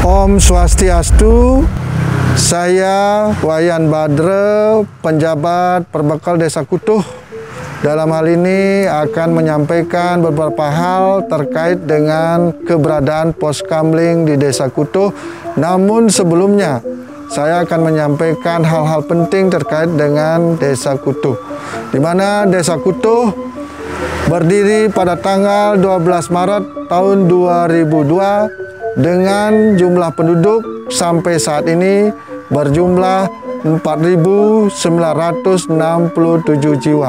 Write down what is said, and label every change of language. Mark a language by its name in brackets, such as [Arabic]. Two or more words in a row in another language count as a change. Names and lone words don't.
[Indonesian] Om Swastiastu. Saya Wayan Badre, penjabat Perbekal Desa Kutuh. Dalam hal ini akan menyampaikan beberapa hal terkait dengan keberadaan pos kamling di Desa Kutuh. Namun sebelumnya, saya akan menyampaikan hal-hal penting terkait dengan Desa Kutuh, di mana Desa Kutuh berdiri pada tanggal 12 Maret tahun 2002 dengan jumlah penduduk sampai saat ini berjumlah 4.967 jiwa.